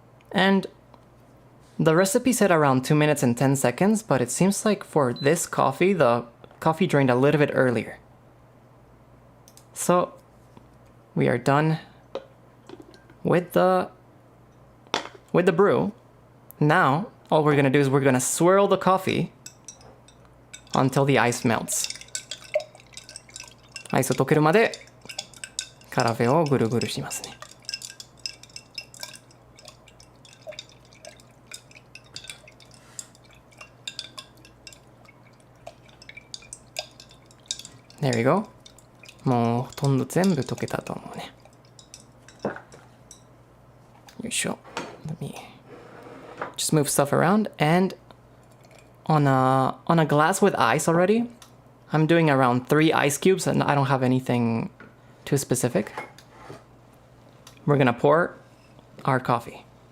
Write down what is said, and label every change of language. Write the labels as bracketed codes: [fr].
[en] And the recipe said around 2 minutes and 10 seconds, but it seems like for this coffee, the coffee drained a little bit earlier. So we are done with the brew. Now, all we're gonna do is we're gonna swirl the coffee until the ice melts. [ja] アイスを溶けるまでカラフェをぐるぐるしますね。 [en] There we go. [ja] もうほとんど全部溶けたと思うね。よいしょ。 [en] Let me just move stuff around, and on a glass with ice already, I'm doing around 3 ice cubes, and I don't have anything too specific. We're gonna pour our coffee.